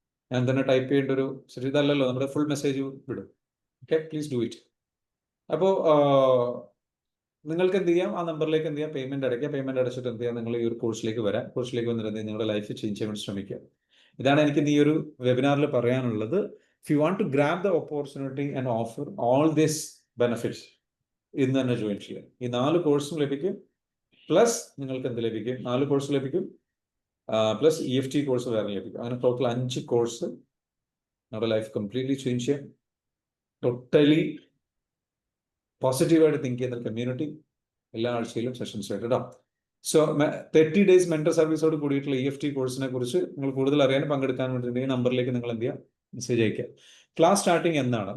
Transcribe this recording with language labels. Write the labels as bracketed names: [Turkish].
[Malayalam] ഞാൻ തന്നെ ടൈപ്പ് ചെയ്യേണ്ട ഒരു ഇതല്ലല്ലോ, നമ്മുടെ ഫുൾ മെസ്സേജ് വിടും. Okay, [English] Please do it. [Malayalam] അപ്പോൾ നിങ്ങൾക്ക് എന്ത് ചെയ്യാം? ആ നമ്പറിലേക്ക് എന്ത് ചെയ്യാം? പേയ്മെന്റ് അടയ്ക്കുക. പേയ്മെന്റ് അടച്ചിട്ട് എന്ത് ചെയ്യാം? നിങ്ങൾ ഈ ഒരു കോഴ്സിലേക്ക് വരാം. കോഴ്സിലേക്ക് വന്നിട്ട് നിങ്ങളുടെ ലൈഫ് ചേഞ്ച് ചെയ്യാൻ വേണ്ടി ശ്രമിക്കുക. ഇതാണ് എനിക്ക് ഈ ഒരു വെബിനാറിൽ പറയാനുള്ളത്. [English] If you want to grab the opportunity and offer all these benefits, [Malayalam] ഇന്ന് തന്നെ ജോയിൻ ചെയ്യാം. ഈ 4 കോഴ്സും ലഭിക്കും. പ്ലസ് നിങ്ങൾക്ക് എന്ത് ലഭിക്കും? 4 കോഴ്സ് ലഭിക്കും. പ്ലസ് EFT കോഴ്സ് വേറെ ലഭിക്കും. അങ്ങനെ ടോട്ടൽ 5 കോഴ്സ് നമ്മുടെ ലൈഫ് കംപ്ലീറ്റ്ലി ചേഞ്ച് ചെയ്യാം. ടോട്ടലി പോസിറ്റീവായിട്ട് തിങ്ക് ചെയ്യുന്ന കമ്മ്യൂണിറ്റി എല്ലാ ആഴ്ചയിലും സെഷൻസ് ആയിട്ട് ഇടാം. സോ 30 days മെന്റർ സർവീസോട് കൂടിയിട്ടുള്ള EFT കോഴ്സിനെ കുറിച്ച് നിങ്ങൾ കൂടുതൽ അറിയാൻ പങ്കെടുക്കാൻ വേണ്ടിയിട്ട് ഈ നമ്പറിലേക്ക് നിങ്ങൾ എന്ത് ചെയ്യുക? മെസ്സേജ് അയക്കുക. ക്ലാസ് സ്റ്റാർട്ടിങ് എന്നാണ്?